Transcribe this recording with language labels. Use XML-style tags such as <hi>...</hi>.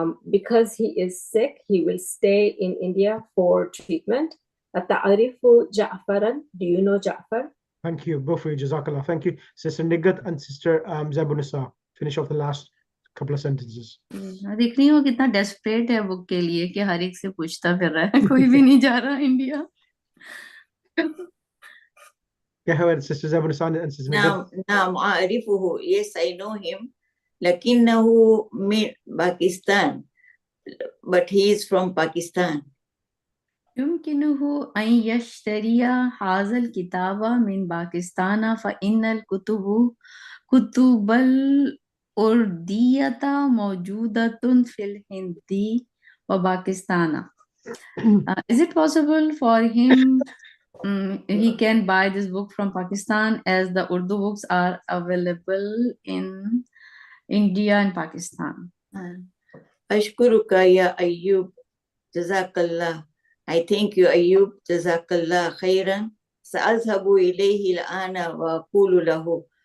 <en>Because he is sick, he will stay in India for treatment.</en> <ar>أتعرف جعفرا?</ar> <en>Do you know Ja'far? Thank you, both of you. Jazakallah. Thank you, Sister Nigat and Sister Zabunisa. Finish off the last couple of sentences.</en> <hi>देख रही हो कितना desperate है book के लिए कि हर एक से पूछता फिर रहा है कोई भी नहीं जा रहा India</hi> <en>Go ahead, Sister Zabunisani and Sister Nagab.</en> <ar>نعم أعرفه.</ar> <en>Yes, I know him.</en> <ar>لكنه من Pakistan.</ar> <en>But he is from Pakistan.</en> <ar>يمكنه أن يشتري هذا الكتاب من باكستان فإن كتب الأردية موجودة في الهند وباكستان.</ar> <en>Is it possible for him he can buy this book from Pakistan as the Urdu books are available in India and Pakistan?</en> <ar>أشكرك يا أيوب. جزاك الله.</ar> <en>I thank you أيوب.</en> <ar>جزاك الله خيرا. سأذهب إليه الآن وأقول له.</ar>